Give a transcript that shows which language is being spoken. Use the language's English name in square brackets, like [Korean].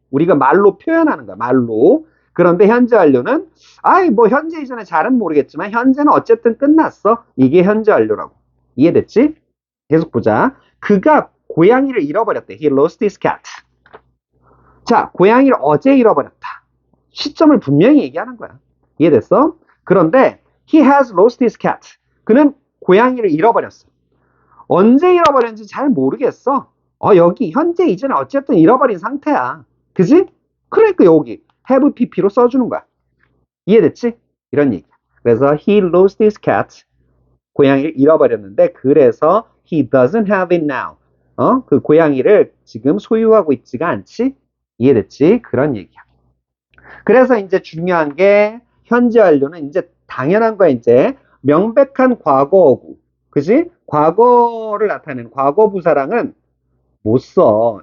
[Korean] 우리가 말로 표현하는 거야, 말로. 그런데 현재 완료는, 뭐 현재 이전에 잘은 모르겠지만, 현재는 어쨌든 끝났어. 이게 현재 완료라고. 이해됐지? 계속 보자. 그가 고양이를 잃어버렸대. [English] He lost his cat. [Korean] 자, 고양이를 어제 잃어버렸다. 시점을 분명히 얘기하는 거야. 이해됐어? 그런데 [English] he has lost his cat. [Korean] 그는 고양이를 잃어버렸어. 언제 잃어버렸는지 잘 모르겠어. 여기 현재 이전에 어쨌든 잃어버린 상태야. 그지? 그러니까 여기 have pp로 써주는 거야. 이해됐지? 이런 얘기야. 그래서 [English] he lost his cat. [Korean] 고양이를 잃어버렸는데 그래서 [English] he doesn't have it now. [Korean] 그 고양이를 지금 소유하고 있지가 않지? 이해됐지? 그런 얘기야. 그래서 이제 중요한 게 현재 완료는 이제 당연한 거야. 이제 명백한 과거어구. 그지? 과거를 나타내는 과거 부사랑은 못 써.